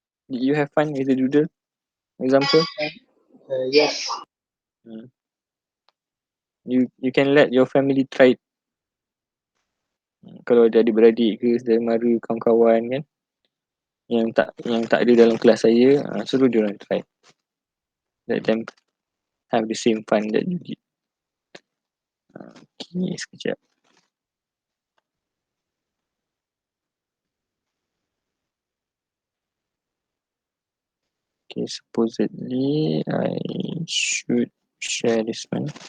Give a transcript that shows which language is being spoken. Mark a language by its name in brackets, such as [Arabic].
[English] Did you have fun with the doodle example? Yes. You can let your family try it. [Malay] Kalau ada adik-beradik ke saudara mara kawan-kawan kan yang tak ada dalam kelas saya, suruh dia orang try. [English] Let them have the same fun that you did. [Malay] Okay, sekejap. [English] Okay, supposedly I should share this one.